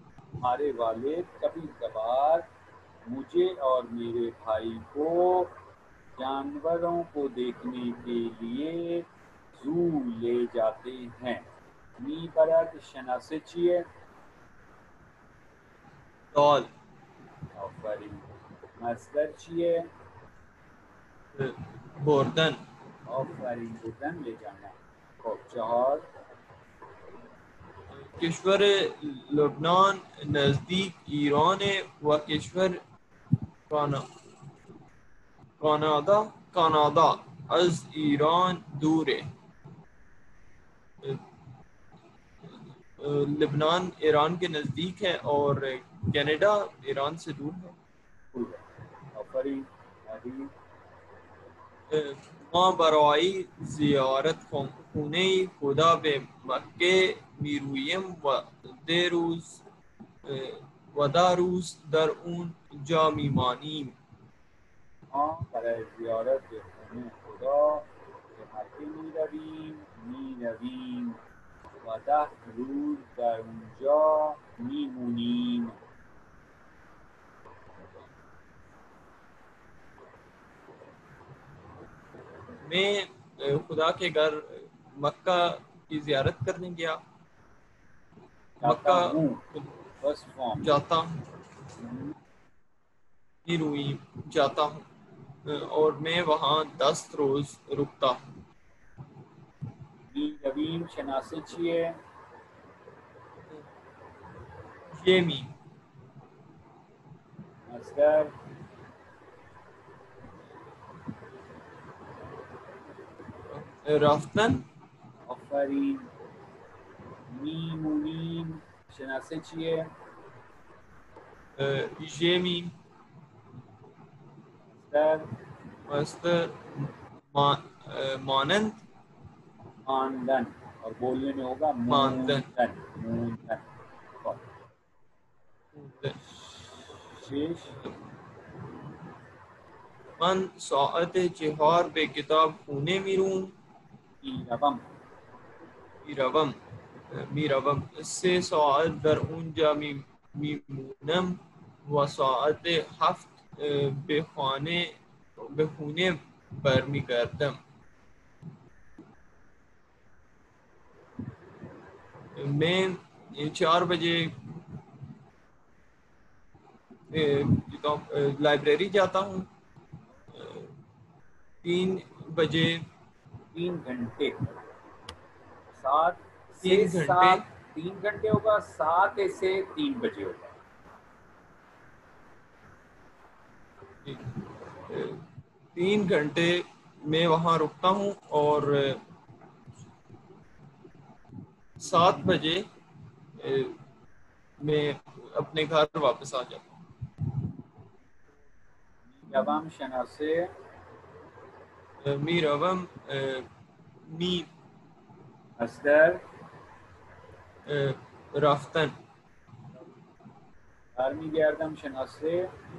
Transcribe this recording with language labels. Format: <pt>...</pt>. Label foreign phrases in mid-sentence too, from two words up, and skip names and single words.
<ur>ہمارے والد کبھی کبھار مجھے اور میرے بھائی کو جانوروں کو دیکھنے کے لیے زو لے جاتے ہیں.</ur> <fa>می برای شناسه چیه؟ دال. آفرین. مصدر چیه؟ بردن. آفرین، بردن</fa> <ur>لے جانا.</ur> <fa>خب 4. کشور لبنان نزدیک ایران و کشور کانادا از ایران دوره.</fa> <ur>لبنان ایران کے نزدیک ہے اور کینیڈا ایران سے دور ہے.</ur> <fa>آفرین. علی. ما برای زیارت خونه خدا به مکه میرویم و ده روز در اون جا میمانیم. ما برای زیارت خونه خدا به مکه میرویم و 10 روز در اونجا میمونیم.</fa> <ur>میں خدا کے گھر مکہ کی زیارت کرنے گیا. مکہ جاتا ہوں، میرویم جاتا ہوں اور میں وہاں 10 روز رکتا ہوں.</ur> <fa>میرویم شناسه چیه؟ یمی. مصدر رفتن. آفرین. میمونیم شناسه چیه؟ یمی. مصدر مانند. ماندن،</fa> <ur>اور بولنے میں ہوگا</ur> <fa>ماندن. موندن. 6. من ساعت 4 به کتاب خونه میروم 3 ساعت در اونجا میمونم و ساعت 7 به خونه برمیگردم.</fa> <ur>میں 4 بجے لائبریری جاتا ہوں. 3 بجے 3 گھنٹے 3 گھنٹے ہوگا. 7 سے 3 بجے ہوگا. 3 گھنٹے میں وہاں رکتا ہوں اور 7 بجے میں اپنے گھر واپس آ جاتا ہوں.</ur> <fa>میروم شناسه میروم می. مصدر رفتن. برمیگردم شناسه</fa>